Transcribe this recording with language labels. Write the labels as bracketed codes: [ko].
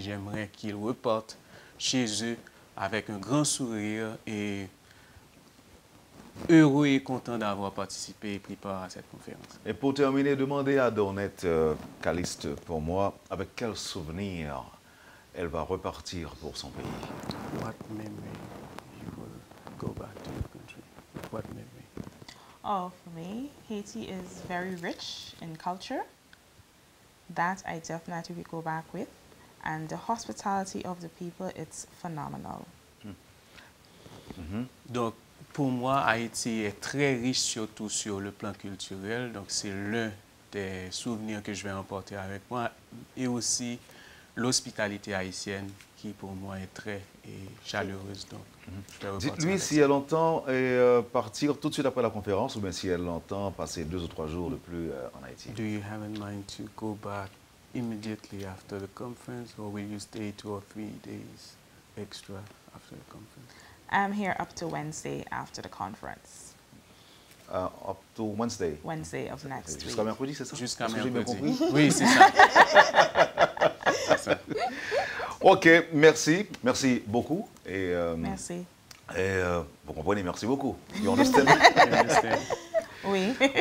[fr] J'aimerais qu'ils repartent chez eux avec un grand sourire et heureux et contents d'avoir participé et pris part à cette conférence. Et pour terminer, demandez à Dornette Caliste, pour moi, avec quel souvenir elle va repartir pour son pays. [en] What memory you will go back to your country? What memory? Oh, for me, Haiti is very rich in culture. That I definitely will go back with. And the hospitality of the people, it's phenomenal. [fr] Donc, pour moi, Haïti est très riche, surtout sur le plan culturel. Donc, c'est l'un des souvenirs que je vais emporter avec moi. Et aussi, l'hospitalité haïtienne, qui pour moi est très chaleureuse. Donc, dites-lui si elle entend partir tout de suite après la conférence ou bien si elle entend passer 2 ou 3 jours de plus en Haïti. [en] Do you have in mind to go back immediately after the conference or will you stay 2 or 3 days extra after the conference? I'm here up to Wednesday after the conference. Up to Wednesday? Wednesday of next week. [fr] Jusqu'à mercredi, c'est ça? Jusqu'à mercredi. J'ai bien compris? Oui, c'est ça. C'est ça. OK, merci. Merci beaucoup. Et, merci. Et vous comprenez, merci beaucoup. [en] You understand? [fr] Oui.